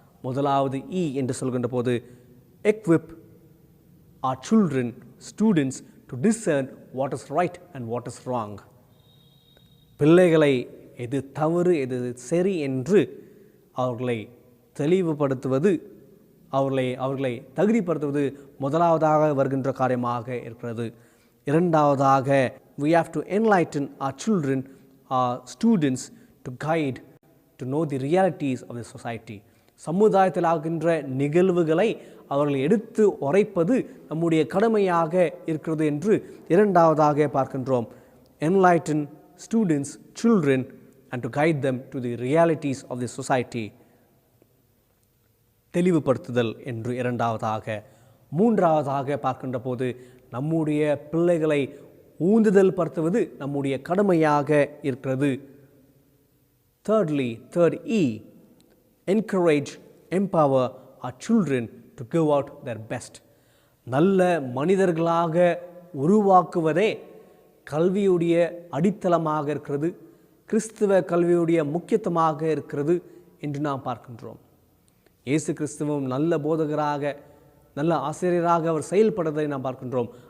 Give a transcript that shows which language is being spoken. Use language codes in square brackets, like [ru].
[ta] முதலாவது E என்று சொல்கின்ற போது [en] equip our children, students to discern what is right and what is wrong. [ta] பிள்ளைகளை எது தவறு எது சரி என்று அவர்களை தெளிவுபடுத்துவது, அவர்களை தகுதிப்படுத்துவது முதலாவதாக வருகின்ற காரியமாக இருக்கிறது. இரண்டாவதாக [en] we have to enlighten our children, our students to guide, to know the realities of the society. [ta] சமுதாயத்தில் ஆகின்ற நிகழ்வுகளை அவர்கள் எடுத்து உரைப்பது நம்முடைய கடமையாக இருக்கிறது என்று இரண்டாவதாக பார்க்கின்றோம். [en] Enlighten students, children and to guide them to the realities of the society. [ta] தெளிவுபடுத்துதல் என்று இரண்டாவதாக. மூன்றாவதாக பார்க்கின்ற போது நம்முடைய பிள்ளைகளை ஊந்துதல் படுத்துவது நம்முடைய கடமையாக இருக்கிறது. [en] Thirdly, third E, encourage, empower our children to give out their best. [ta] நல்ல மனிதர்களாக உருவாக்குவதே கல்வியுடைய அடித்தளமாக இருக்கிறது, கிறிஸ்துவ கல்வியுடைய முக்கியத்துவமாக இருக்கிறது என்று நாம் பார்க்கின்றோம். இயேசு கிறிஸ்துவும் நல்ல போதகராக, நல்ல ஆசிரியராக அவர் செயல்படுவதை நாம் பார்க்கின்றோம்.